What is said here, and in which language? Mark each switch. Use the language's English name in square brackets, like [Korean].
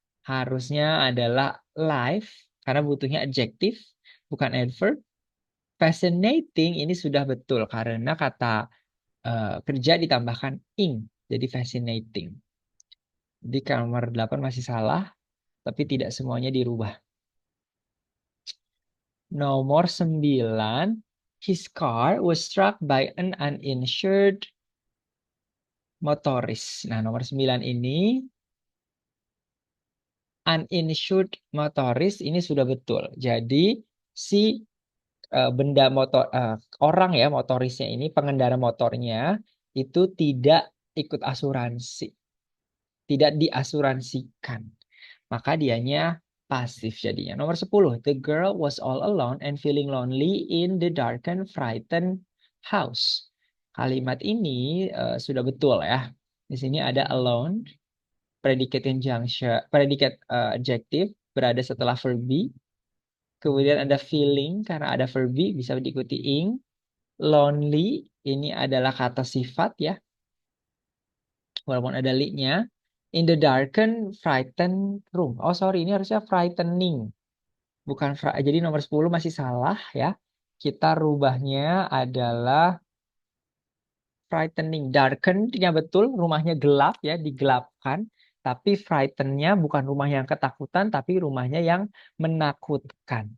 [Indonesian] Harusnya adalah live karena butuhnya adjektif bukan adverb. Fascinating ini sudah betul karena kata kerja ditambahkan ing. Jadi fascinating. Jadi nomor 8 masih salah, tapi tidak semuanya dirubah. Nomor 9, [English] his car was struck by an uninsured motorist. [Indonesian] Nah, nomor 9 ini uninsured motorist ini sudah betul. Jadi si benda motor orang ya motorisnya ini pengendara motornya itu tidak ikut asuransi, tidak diasuransikan. Maka dianya pasif jadinya. Nomor 10, [English] the girl was all alone and feeling lonely in the darkened, frightened house. [Indonesian] Kalimat ini sudah betul ya. Di sini ada alone, predicate injunction, predicate adjective berada setelah verb be. Kemudian ada feeling karena ada verb be bisa diikuti ing. Lonely ini adalah kata sifat ya. Walaupun ada li-nya. [English] In the darkened, frightened room. Oh sorry, [Indonesian] ini harusnya frightening. Bukan jadi nomor 10 masih salah ya. Kita rubahnya adalah frightening. Darkened-nya betul, rumahnya gelap ya, digelapkan. Tapi frightened-nya bukan rumah yang ketakutan, tapi rumahnya yang menakutkan.